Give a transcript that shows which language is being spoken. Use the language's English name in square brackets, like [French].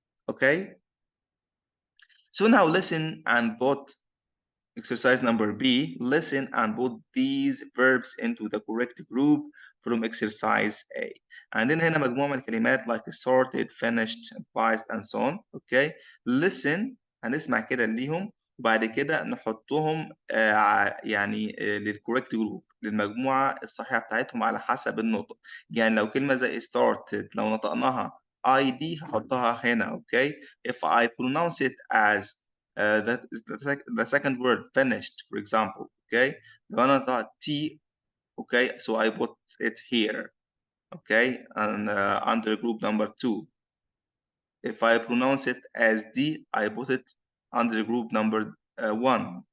[English] Okay so now listen and put exercise number B. Listen and put these verbs into the correct group from exercise A. [Arabic] عندنا هنا مجموعة من الكلمات [English] like sorted, finished, advised and so on. Okay listen [Arabic] هنسمع كده ليهم وبعد كده نحطهم يعني للcorrect group للمجموعة الصحيحة بتاعتهم على حسب النطق. يعني لو كلمة زي started لو نطقناها ID هحطها هنا. [English] Okay if I pronounce it as the second word finished for example. Okay [Arabic] لو أنا نطقت [English] T okay so I put it here. Okay and under group number 2. If I pronounce it as D I put it under group number 1.